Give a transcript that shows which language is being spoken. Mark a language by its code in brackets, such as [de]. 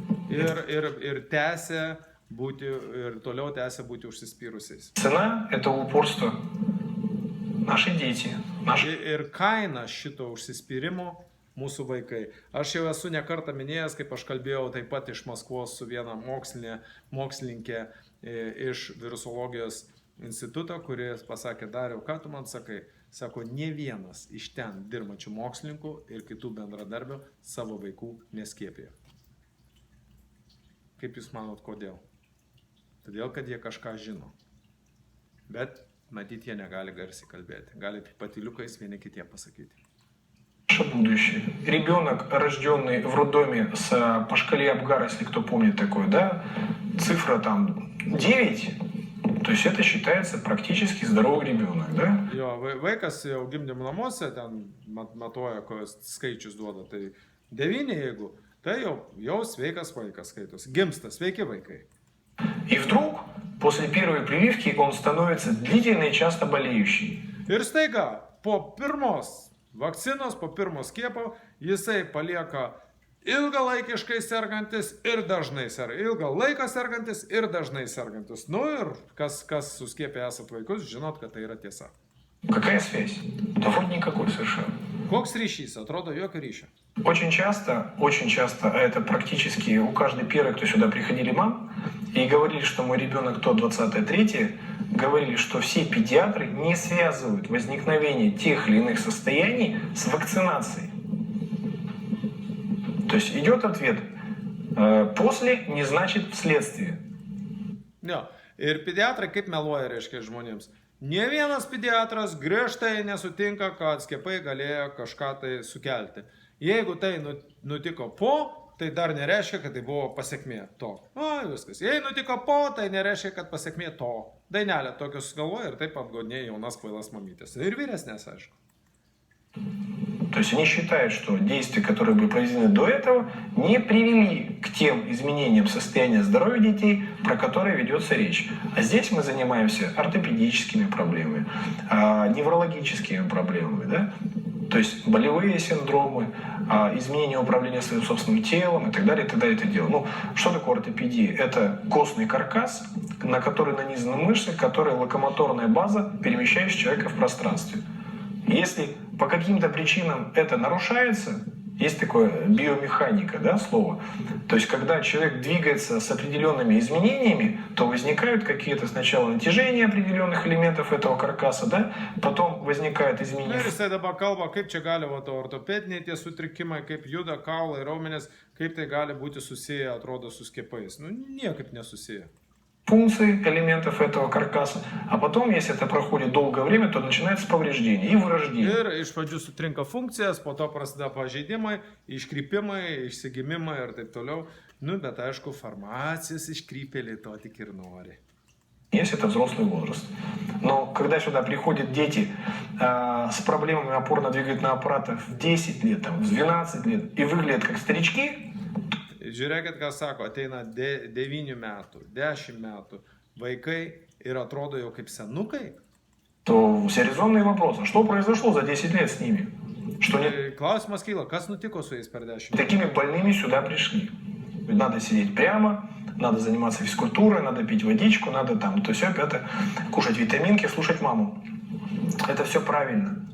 [lt] Ir tęsia būti, ir toliau tęsia būti užsispyrusiais. [ru] Цена этого упорства – наши дети. [lt] Ir kaina šito užsispyrimo mūsų vaikai. Aš jau esu ne kartą minėjęs, kaip aš kalbėjau taip pat iš Maskvos su viena mokslininkė iš virusologijos instituto, kuris pasakė, Dariau, ką tu man sakai? Sako, ne vienas iš ten dirbančių mokslininkų ir kitų bendradarbių savo vaikų neskiepėjo. Kaip jūs manot, kodėl? Todėl, kad jie kažką žino. Bet, matyt, jie negali garsiai kalbėti. Gali tik patyliukais vieni kitie pasakyti. [ru] Наше будущее. Ребенок, рожденный в роддоме по шкале Апгара, если кто помнит такое, да, цифра там 9, то есть это считается практически здоровый ребенок, да? [lt] Jo, vaikas jau gimdymo namuose, ten matuoja, kokios skaičius duoda, tai 9 jeigu, tai jau sveikas vaikas skaitosi, gimsta sveiki vaikai. [ru] И вдруг, после первой прививки, он становится длительно и часто болеющий. [lt] Ir staiga, po pirmos vakcinos, po pirmo skiepo, jisai palieka ilgalaikiškai sergantis ir dažnai sergantis. Ilgą laiką sergantis ir dažnai sergantis. Nu ir kas suskiepė esat vaikus, žinot, kad tai yra tiesa. [ru] Какая связь? Да вроде никакой совершенно. [lt] Koks ryšys? Atrodo, jokio ryšio. [ru] Очень часто, а это практически у каждой первой, кто сюда приходили мам, и говорили, что мой ребенок то 20-3, говорили, что все педиатры не связывают возникновение тех или иных состояний с вакцинацией. То есть идет ответ «после» не значит «вследствие». [lt] Jo. Ir pediatrai kaip meluoja, reiškia, žmonėms. Ne vienas pediatras griežtai nesutinka, kad skiepai galėjo kažką tai sukelti. Jeigu tai nutiko po, tai dar nereiškia, kad tai buvo pasiekmė to. O, viskas. Jei nutiko po, tai nereiškia, kad pasiekmė to. Dainelė tokius galvoja ir taip apgaudinėja jaunas kvailas mamytės. Ir vyresnės, aišku. [ru] То есть они считают, что действия, которые были произведены до этого, не привели к тем изменениям состояния здоровья детей, про которые ведется речь. А здесь мы занимаемся ортопедическими проблемами, неврологическими проблемами, да? То есть болевые синдромы, изменение управления своим собственным телом и так далее, и так далее, это дело. Ну, что такое ортопедия? Это костный каркас, на который нанизаны мышцы, которые локомоторная база, перемещающая человека в пространстве. Если по каким-то причинам это нарушается, есть такое биомеханика, да, слово, то есть когда человек двигается с определенными изменениями, то возникают какие-то сначала натяжения определенных элементов этого каркаса, да, потом возникают изменения. [lt] Ir jisai dabar kalba, kaip čia gali ortopediniai tie sutrikimai, kaip juda kaulai, raumenys, kaip tai gali būti susiję, atrodo, su skiepais. Nu, niekaip nesusiję. [ru] Функции элементов этого каркаса, а потом, если это проходит долгое время, то начинается повреждение и вырождение. [lt] Ir iš pradžių sutrinka funkcijas, po to prasideda pažeidimai, iškrypimai, išsigimimai ir taip toliau. Nu, bet aišku, farmacijos iškrypėliai to tik ir nori. [ru] Если это взрослый возраст. Но когда сюда приходят дети с проблемами опорно-двигательного аппарата в 10 лет, там, в 12 лет и выглядят как старички, [lt] Žiūrėkit, ką sako, ateina 9 metų, 10 metų vaikai ir atrodo jau kaip senukai. [ru] то все резонные вопросы. Что произошло за 10 лет с ними? Что не... [lt] Klausimas kyla, kas nutiko su jais per 10 metų? [ru] Такими больными сюда пришли. Надо сидеть прямо, надо заниматься физкультурой, надо пить водичку, надо там то сё, это, кушать витаминки, слушать маму. Это все правильно.